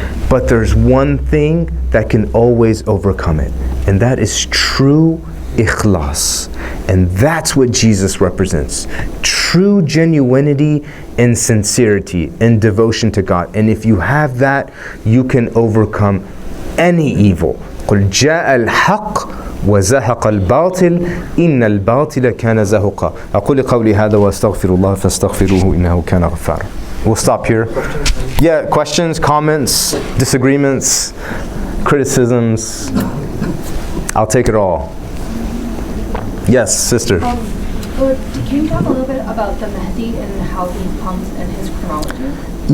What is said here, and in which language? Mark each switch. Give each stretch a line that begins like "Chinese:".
English: But there's one thing that can always overcome it, and that is true ikhlas. And that's what Jesus represents. True genuinity and sincerity and devotion to God. And if you have that, you can overcome any evil.
Arabic: قُلْ جَاءَ الْحَقِّ وَزَهَقَ الْبَاطِلِ إِنَّ الْبَاطِلَ كَانَ زَهُقًا أقول قولي هذا وأستغفر الله فاستغفروه إنه كان غفارا.
English: We'll stop here. Yeah, questions, comments, disagreements, criticisms. I'll take it all. Yes, sister. Can you talk a little bit about the Mahdi and how he comes and his chronology?